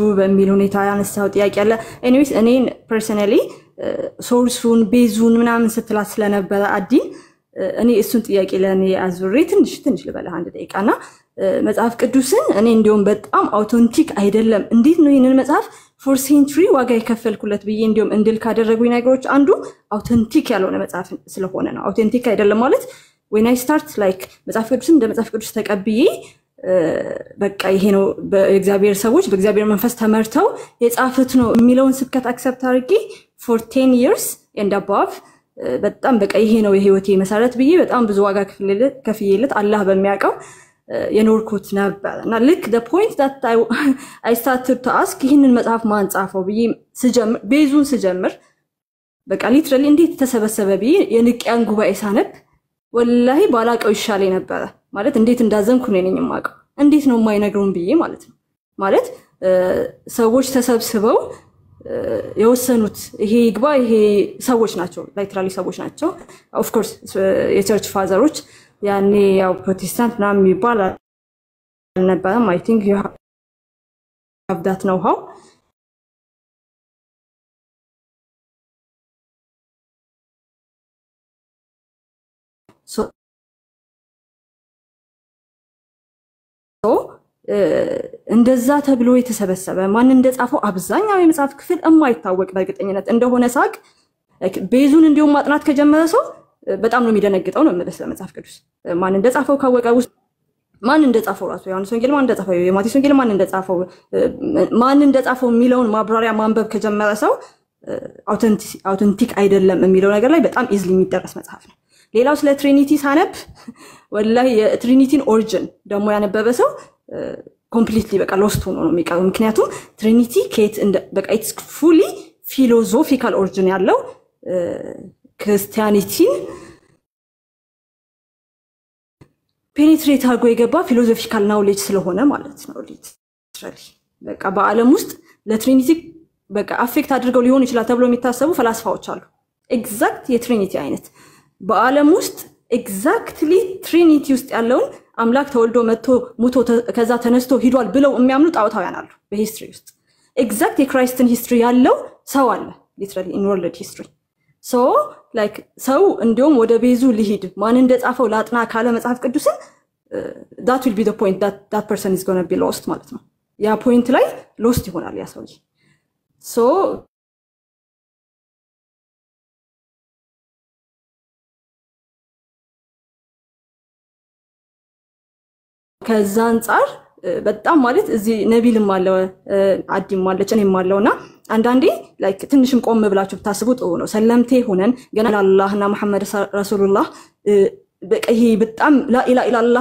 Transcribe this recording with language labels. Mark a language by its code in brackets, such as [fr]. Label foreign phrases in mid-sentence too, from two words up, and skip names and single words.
[am] በሚል ሁኔታ ያነሳው ጥያቄ አለ anyways እኔን personally ሶርሱን ቤዙን ምናምን ስትላት ስለነበረ አዲ እኔ እሱን ጥያቄ ለኔ አዙሬ ትንሽ ልበላ አንድ ደቂቃና መጽሐፍ ቅዱስን እኔ እንዲያውም በጣም አውተንቲክ አይደለም እንዴት ነው ይሄንን መጽሐፍ [en] for century [am] ዋጋ ይከፈልኩለት ብዬ እንዲያውም እንድል ካደረጉኝ ነገሮች አንዱ አውተንቲክ ያልሆነ መጽሐፍ ስለሆነ ነው አውተንቲክ አይደለም ማለት [en] when I start like [am] መጽሐፍ ቅዱስን እንደ መጽሐፍ ቅዱስ ተቀብዬ በቃ ይሄ ነው በእግዚአብሔር ሰዎች በእግዚአብሔር መንፈስ ተመርተው የጻፉት ነው የሚለውን ስብከት አክሰፕት አድርጌ [en] for 10 years and above [am] በጣም በቃ ይሄ ነው የህይወቴ መሰረት ብዬ በጣም ብዙ ዋጋ ከፍዬለት አላህ በሚያውቀው የኖርኩት ነበርና ልክ [en] the point that I started to ask [am] ይሄንን መጽሐፍ ማን ጻፈው ብዬ ስጀምር ቤዙን ስጀምር በቃ ሊትራሊ እንዴት ተሰበሰበ ብዬ የንቅያን ጉባኤ ሳነብ ወላሂ ባላቀው ይሻለኝ ነበር ማለት እንዴት እንዳዘንኩ ነኝ የማውቀው እንዴት ነው የማይነግሩን ብዬ ማለት ነው ማለት ሰዎች ተሰብስበው የወሰኑት ይሄ ይግባ ይሄ ሰዎች ናቸው ላይትራሊ ሰዎች ናቸው [en] of course [am] የቸርች ፋዘሮች ያኔ ያው ፕሮቴስታንት ምናምን የሚባል አልነበረም [en] I think you have that know how [am] so እንደዛ ተብሎ የተሰበሰበ ማን እንደጻፈው አብዛኛው የመጽሐፍ ክፍል የማይታወቅ በእርግጠኝነት እንደሆነ ሳቅ ቤዙን እንዲሁም ማጥናት ከጀመረ ሰው በጣም ነው የሚደነግጠው ነው ማለት ለመጽሐፍ ቅዱስ ማን እንደጻፈው ካወቀ ማን እንደጻፈው ራሱ ዮሐንስ ወንጌል ማን እንደጻፈው የማቴዎስ ወንጌል ማን እንደጻፈው የሚለውን ማብራሪያ ማንበብ ከጀመረ ሰው አውተንቲክ አይደለም የሚለው ነገር ላይ በጣም ኢዝሊ የሚደረስ መጽሐፍ ነው ሌላው ስለ ትሪኒቲ ሳነብ ወላሂ የትሪኒቲን ኦሪጂን ደግሞ ያነበበ ሰው completely በቃ lost ሆኖ ነው የሚቀረው ምክንያቱም ትሪኒቲ ኬት በቃ [en] it's fully philosophical origin [am] ያለው ክርስቲያኒቲን ፔኔትሬት አድርጎ የገባ [en] philosophical knowledge [am] ስለሆነ ማለት ነው ሊትራሊ በቃ በአለም ውስጥ ለትሪኒቲ በቃ አፌክት አድርገው ሊሆን ይችላል ተብሎ የሚታሰቡ ፈላስፋዎች አሉ ኤግዛክት የትሪኒቲ አይነት በአለም ውስጥ ኤግዛክትሊ ትሪኒቲ ውስጥ ያለውን አምላክ ተወልዶ መጥቶ ሙቶ ከዛ ተነስቶ ሂዷል ብለው የሚያምኑ ጣዖታውያን አሉ በሂስትሪ ውስጥ ኤግዛክት የክራይስትን ሂስትሪ ያለው ሰው አለ [en] literally in world history. So like [am] ሰው እንደውም ወደ ቤዙ ሊሄድ ማን እንደጻፈው ላጥና ካለ መጽሐፍ ቅዱስን [en] that will be the point that person is going to be lost [am] ማለት ነው ያ ፖይንት ላይ lost ይሆናል ያ ሰው so ከዛ አንፃር በጣም ማለት እዚህ ነቢልም አለ አዲም አለች እኔም አለውና አንዳንዴ ላይክ ትንሽም ቆም ብላችሁ ብታስቡ ጥሩ ነው ሰለምቴ ሆነን ገና አላህና [ar] محمد رسول الله [am] በቀይ በጣም [ar] لا إله إلا الله